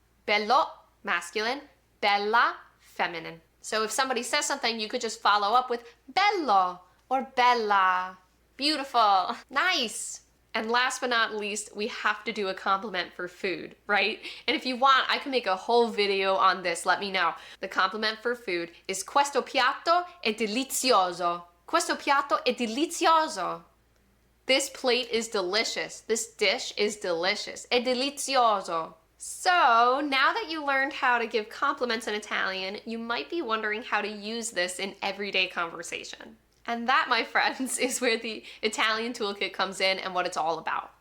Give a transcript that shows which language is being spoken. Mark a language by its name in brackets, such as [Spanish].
[English] Bello, masculine. Bella, feminine. So if somebody says something, you could just follow up with bello or bella. Beautiful. Nice. And last but not least, we have to do a compliment for food, right? And if you want, I can make a whole video on this. Let me know. The compliment for food is [Italian] questo piatto è delizioso. Questo piatto è delizioso. [English] This plate is delicious. This dish is delicious. [Italian] È delizioso. [English] So now that you learned how to give compliments in Italian, you might be wondering how to use this in everyday conversation. And that, my friends, is where the Italian Toolkit comes in and what it's all about.